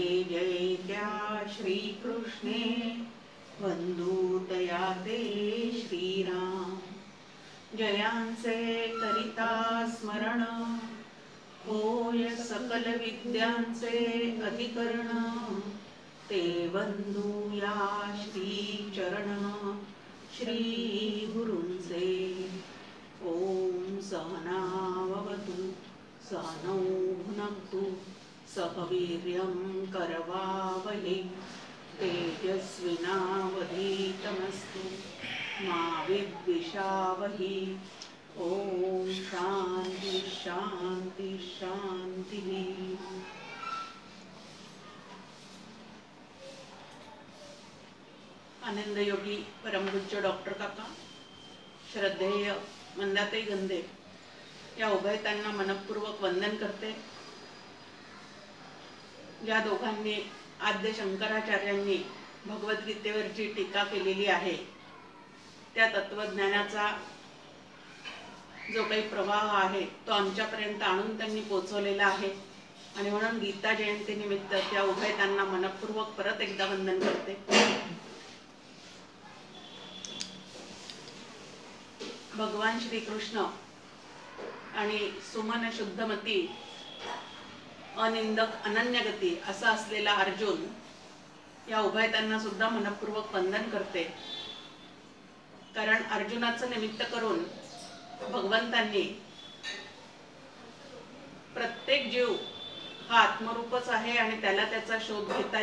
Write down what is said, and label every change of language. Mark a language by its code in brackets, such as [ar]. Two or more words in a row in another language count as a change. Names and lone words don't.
[mr] जय त्या श्री कृष्णे वंदू दया ते श्रीराम जयांचे करिता स्मरण होय सकल विद्यांचे अधिकरण ते वंदू या श्री चरण श्री गुरूंचे [sa] ओम सहनावतु सहनौ भुनक्तु सह वीर्यं करवावहै तेजस्विनावधीतमस्तु मा विद्विषावहै ओम शांति शांति शांति। [mr] आनंदयोगी परमपूज्य डॉक्टर काका, श्रद्धेय मंदाताई गंधे या उभयतांना मनपूर्वक वंदन करते। ज्या दोघांनी आद्य शंकराचार्यांनी भगवद्गीतेवरची टीका केलेली आहे त्या तत्वज्ञानाचा जो काही प्रवाह आहे तो आमच्यापर्यंत आणून त्यांनी पोहोचवलेला आहे आणि म्हणून गीता जयंती निमित्त त्या उभयतांना मनपूर्वक परत एकदा वंदन करते। भगवान श्री कृष्ण आणि सुमन शुद्धमती अनिंदक अनन्यगती असा असलेला अर्जुन या उभयतांना सुद्धा मनपूर्वक वंदन करते। कारण अर्जुनाचं निमित्त करून भगवंतांनी प्रत्येक जीव हा आत्मरूपच आहे आणि त्याला त्याचा शोध घेता